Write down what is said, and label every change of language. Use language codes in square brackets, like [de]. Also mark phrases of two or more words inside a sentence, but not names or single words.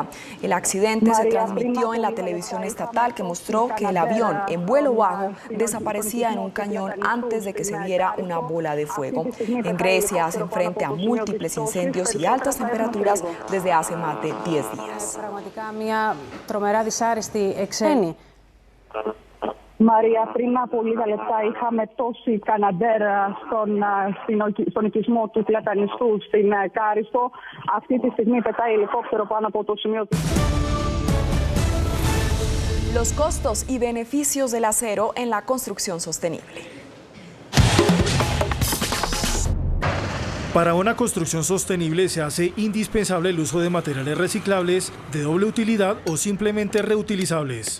[es] El accidente se transmitió en la televisión estatal, que mostró que el avión en vuelo bajo desaparecía en un cañón antes de que se diera una bola de fuego. En Grecia hacen frente a múltiples incendios y altas temperaturas desde hace más de 10 días. [el] Μαρία, πριν από λίγα λεπτά είχαμε τόση Καναντέρ στον οικισμό του Πλατανιστού στην Κάριστο. Αυτή τη στιγμή πετάει ελικόπτερο πάνω από το σημείο του. [es] Los costos y beneficios del acero en la construcción sostenible. Para una construcción sostenible se hace indispensable el uso de materiales reciclables, de doble utilidad o simplemente reutilizables.